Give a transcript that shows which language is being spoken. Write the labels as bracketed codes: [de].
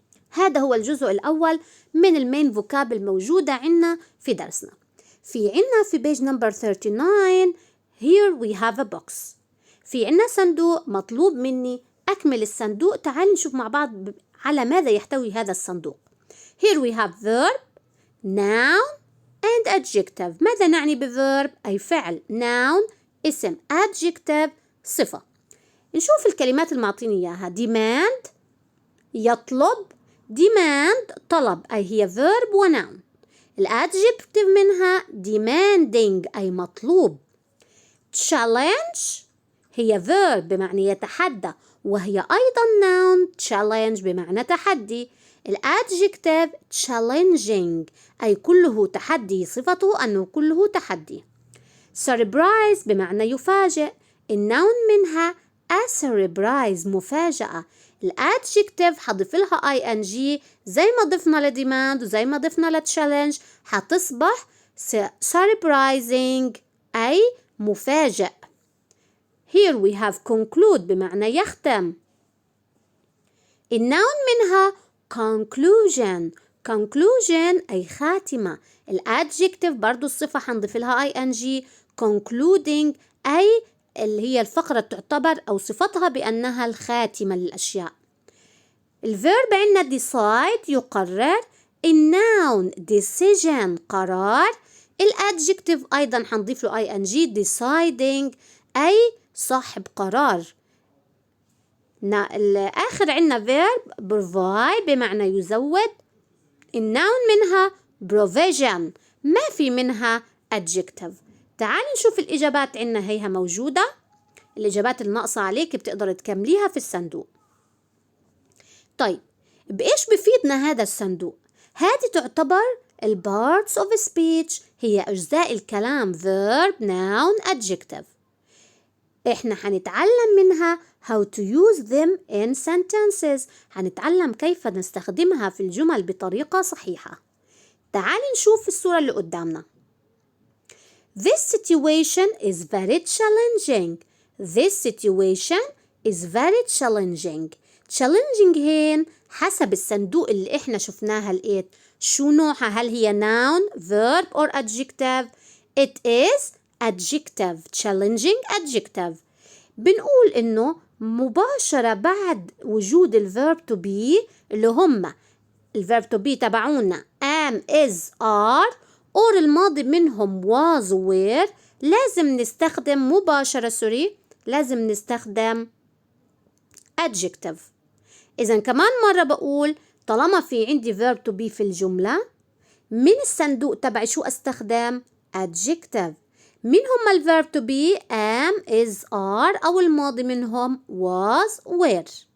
[ar] هذا هو الجزء الأول من المين فوكاب الموجودة عنا في درسنا. في عنا في [en] page number 39 Here we have a box. [ar] في عنا صندوق مطلوب مني أكمل الصندوق. تعالوا نشوف مع بعض على ماذا يحتوي هذا الصندوق. [en] Here we have verb, noun and adjective. [ar] ماذا نعني بverb؟ أي فعل. noun اسم. adjective صفة. نشوف الكلمات المعطيني إياها. demand يطلب. demand طلب أي هي verb وناون. الadjective منها demanding أي مطلوب. challenge هي verb بمعنى يتحدى وهي أيضا noun challenge بمعنى تحدي. الadjective challenging أي كله تحدي، صفته أنه كله تحدي. surprise بمعنى يفاجئ. النون منها a surprise مفاجأة. الادجكتيف حضيف لها ing زي ما ضفنا لديماند وزي ما ضفنا لتشالنج حتصبح surprising أي مفاجئ. [en] Here we have conclude [ar] بمعنى يختم. النون منها conclusion. conclusion أي خاتمة. الادجكتيف برضو الصفة حنضيف لها ing. concluding أي اللي هي الفقرة تعتبر أو صفتها بأنها الخاتمة للأشياء. الفيرب عندنا decide يقرر. النون decision قرار. الادجكتيف أيضا حنضيف له ing deciding أي صاحب قرار. الآخر عندنا verb provide بمعنى يزود. النون منها provision ما في منها adjective. تعالي نشوف الإجابات عندنا هيها موجودة. الإجابات الناقصة عليك بتقدر تكمليها في الصندوق. طيب بإيش بفيدنا هذا الصندوق؟ هذه تعتبر parts of speech هي أجزاء الكلام verb noun adjective. إحنا حنتعلم منها [en] how to use them in sentences. [ar] حنتعلم كيف نستخدمها في الجمل بطريقة صحيحة. تعالي نشوف الصورة اللي قدامنا. [en] This situation is very challenging. This situation is very challenging. [ar] challenging هين حسب الصندوق اللي احنا شفناها لقيت شو نوعها، هل هي noun, verb or adjective؟ [en] It is adjective. challenging adjective. [ar] بنقول انه مباشرة بعد وجود الverb to be اللي هم الverb to be تبعونا am, is, are or الماضي منهم was were لازم نستخدم مباشرة لازم نستخدم adjective. إذا كمان مرة بقول طالما في عندي verb to be في الجملة من الصندوق تبعي شو أستخدم؟ adjective. مين هم الverb to be؟ am, is, are أو الماضي منهم was were.